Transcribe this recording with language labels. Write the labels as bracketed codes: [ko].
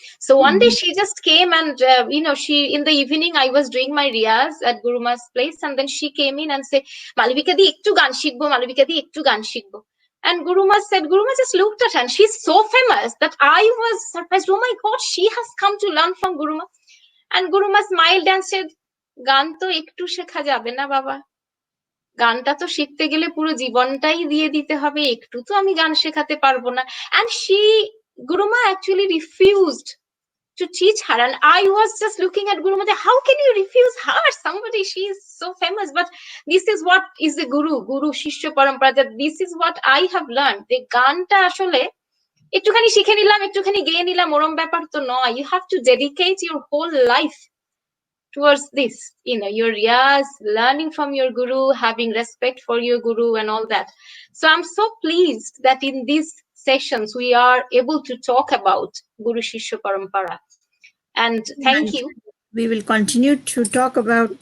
[en] So one day she just came and, she, in the evening, I was doing my riyaz at Guruma's place, and then she came in and said, [bn] Malavika di ektu gan shikbo, [en] Malavika di ektu gan shikbo. And Guruma just looked at her, and she's so famous that I was surprised. Oh my God, she has come to learn from Guruma. And Guruma smiled and said, [bn] Gan to ektu shekha jabe na baba. গানটা তো শিখতে গেলে পুরো জীবনটাই দিয়ে দিতে হবে, একটু তো আমি গান শেখাতে পারবো না। [en] And Guruma actually refused to teach her, and I was just looking at Guruma, how can you refuse her? She is so famous. But this is what is the Guru Shishya Parampara, that this is what I have learned. [bn] The গানটা আসলে একটুখানি শিখে নিলাম, একটুখানি গেয়ে নিলাম, ওরম ব্যাপার তো নয়। [en] You have to dedicate your whole life towards this, your riyaz, learning from your guru, having respect for your guru and all that. So I'm so pleased that in these sessions we are able to talk about Guru Shishya Parampara. And thank you. We will continue to talk about.